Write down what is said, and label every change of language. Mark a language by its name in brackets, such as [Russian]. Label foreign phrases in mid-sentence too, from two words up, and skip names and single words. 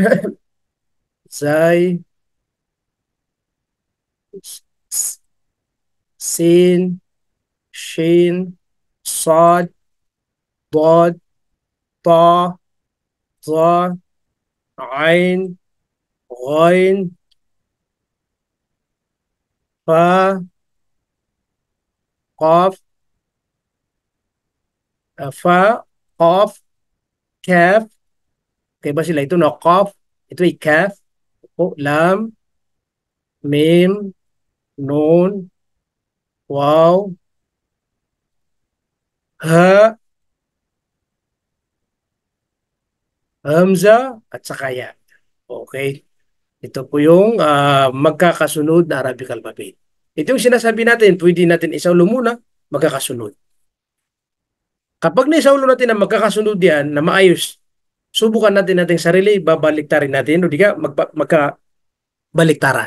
[Arabic] زاي س سين شين صاد ضاد طاء ظاء عين غين فاء قاف فاء قاف كاف. [Filipino] Okay ba sila? Ito no, qaf. Ito ay kaf. [Arabic] O, لام ميم نون واو هاء همزة, [Filipino] at saka [Arabic] ya. [Filipino] Okay. Ito po yung magkakasunod na [English] Arabic alphabet. [Filipino] Ito yung sinasabi natin, pwede natin isaulo muna, magkakasunod. Kapag naisaulo natin na magkakasunod yan, na maayos, subukan natin nating sarili, babaliktarin natin, o di ka, magkabaliktaran.